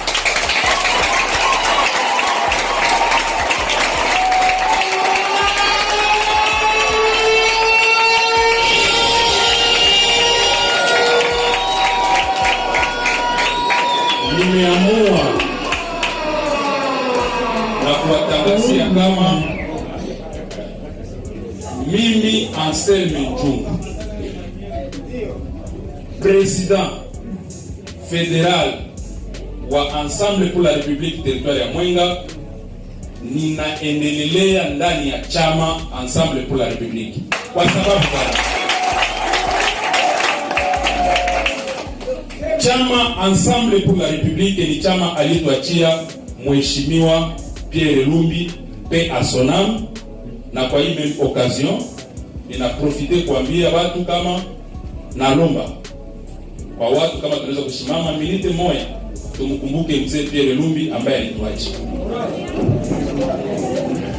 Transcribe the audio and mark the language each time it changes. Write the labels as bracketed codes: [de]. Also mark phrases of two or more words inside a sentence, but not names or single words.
[sw] nimeamua na kuwatangazia kama mimi Anselme Njungu, [fr] président fédéral [sw] wa Ensemble pour la République territoire ya Mwenga, ninaendelea ndani ya chama Ensemble pour la République. Kwa sababu chama Ensemble pour la République ni chama alituachia Mheshimiwa Pierre Lumbi pe asonam, na kwa hii [fr] même occasion [sw] ninaprofite kuambia watu kama nalomba kwa watu kama tunaweza kusimama minute moja tumkumbuke mzee Pierre Lumbi ambaye alituachia.